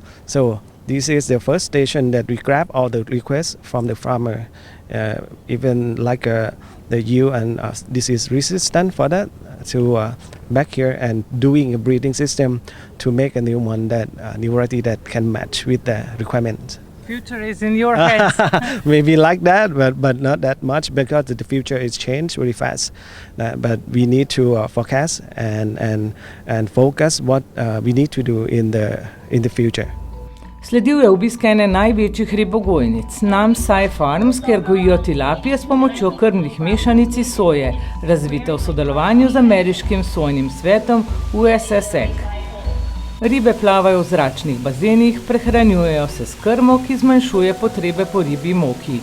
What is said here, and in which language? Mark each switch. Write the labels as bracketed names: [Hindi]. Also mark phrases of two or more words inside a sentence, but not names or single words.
[English] So this is the first station that we grab all the requests from the farmer, even like the yield and this is resistant for that, to back here and doing a breeding system to make a new one, that new variety that can match with the requirements. Future is in your hands. Maybe like that, but not that much, because the future is changed very fast. But we need to forecast and focus what we need to do in the future. [Slovenian] Sledil je obisk ene največjih ribogojnic, Namsai Farms, kjer gojijo tilapije s pomočjo krmnih mešanic iz soje, razvite v sodelovanju z ameriškim sojnim svetom USSEC. Ribe plavajo v zračnih bazenih, prehranjujejo se s krmo, ki zmanjšuje potrebe po ribji moki.